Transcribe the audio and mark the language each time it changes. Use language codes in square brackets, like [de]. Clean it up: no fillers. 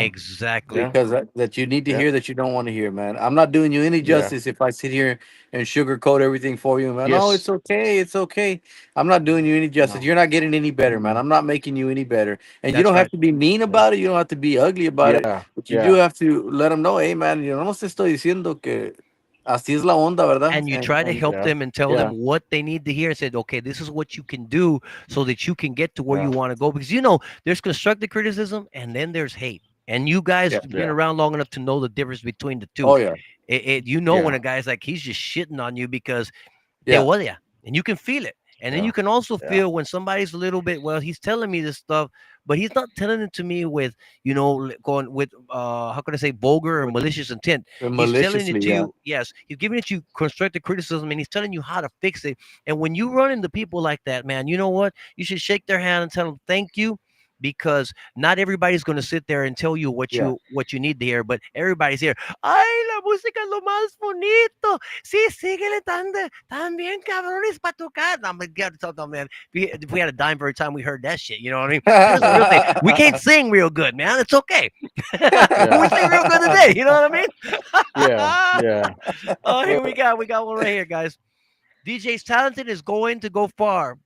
[en] exactly. Yeah, Because that you need to yeah, hear that you don't want to hear, man. I'm not doing you any yeah, justice if I sit here and sugarcoat everything for you, man. Oh, yes, it's okay, it's okay. I'm not doing you any justice. no, You're not getting any better, man. mm, I'm not making you any better. And you That's don't have right. to be mean yeah, about it. You don't have to be ugly about it. yeah, But you do yeah, have to let them know, hey, man, [es] yo no te estoy diciendo que así es la onda, ¿verdad? [en] And you try to And help yeah, them and tell them yeah, what they need to hear and said, okay, this is what you can do so that you can get to where you yeah, want to go. Because you know, there's constructive criticism and then there's hate. And you guys yeah. been yeah, around long enough to know the difference between the two. Oh yeah, You know when yeah, a guy's like he's just shitting on you because te yeah. odia, and you can feel it. And then yeah, you can also yeah, feel when somebody's a little bit, well, he's telling me this stuff, but he's not telling it to me with, you know, going with, how can I say, vulgar or With- malicious intent. He's telling it Maliciously, to yeah. you, yes, he's giving it to you constructive criticism, and he's telling you how to fix it. And when you run into people like that, man, you know what? You should shake their hand and tell them thank you, because not everybody's going to sit there and tell you Yeah. what you need to hear, but everybody's here. [es] Ay, la música es lo más bonito. Sí, síguele tan bien cabrones para tocar. [en] No, but God, no, man. If we had a dime for every time we heard that shit, you know what I mean? Here's the real thing. We can't sing real good, man. It's okay. But we yeah, sing real good today. You know what I yeah, mean? yeah. Oh, here we got one right here, guys. DJ's talented is going to go far.